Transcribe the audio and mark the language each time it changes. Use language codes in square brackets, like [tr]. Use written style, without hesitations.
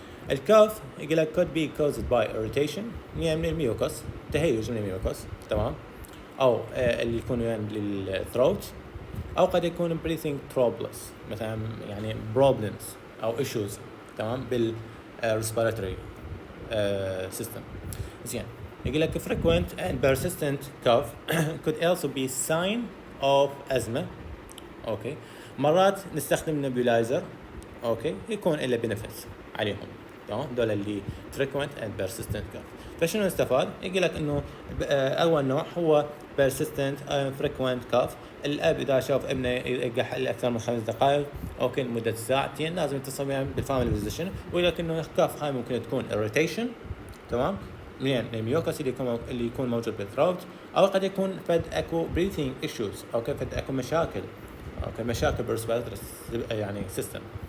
[ar] الكاف يقول لك [en] could be caused by irritation، [ar] يعني من الميوكس، تهيج من الميوكس، تمام، او اللي يكون يعني للثروت، او قد يكون [en] breathing troubles، [ar] مثلا يعني problems او issues، تمام، بال respiratory system، زين. يقول لك [en] frequent and persistent cough could also be sign of asthma، okay. [ar] مرات نستخدم نبيولايزر، اوكي، يكون له بنفيتس عليهم، تمام. دول اللي [en] frequent and persistent cough. [ar] فشنو نستفاد؟ يقول لك انه اول نوع هو [en] persistent and frequent cough. [ar] الاب اذا شاف ابنه يقح اكثر من 5 دقائق، اوكي، لمده ساعتين، لازم يتصل بالفاميلي فيزيشن، ويقول لك انه الكاف هاي ممكن تكون irritation، تمام، من الميوكس اللي يكون موجود بالثروت، او قد يكون فد اكو [en] breathing issues، [ar] اوكي، فد اكو مشاكل، اوكي، مشاكل بالريسبيراتوري يعني سيستم.